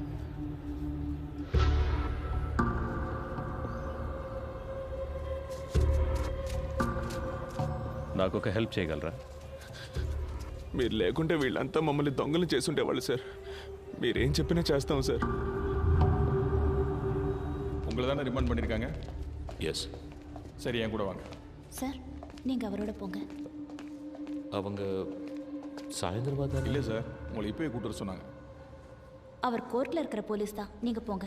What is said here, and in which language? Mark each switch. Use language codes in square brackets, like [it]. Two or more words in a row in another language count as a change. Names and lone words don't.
[te] నాకు ఒక హెల్ప్ చేయగలరా? మీరు లేకుంటే వీళ్ళంతా మమ్మల్ని దొంగలు చేసుండేవాళ్ళు సార్. మీరేం చెప్పినా చేస్తాం సార్. [ta] உங்களை தானே ரிமாண்ட் பண்ணியிருக்காங்க? எஸ். சரி, என் கூட வாங்க. சார், நீங்க அவரோட போங்க. அவங்க சாயந்தரமா தான். இல்லை சார், உங்களை இப்போயே கூட்டு வர சொன்னாங்க. அவர் கோர்ட்ல இருக்கிற போலீஸ் தான். நீங்க போங்க.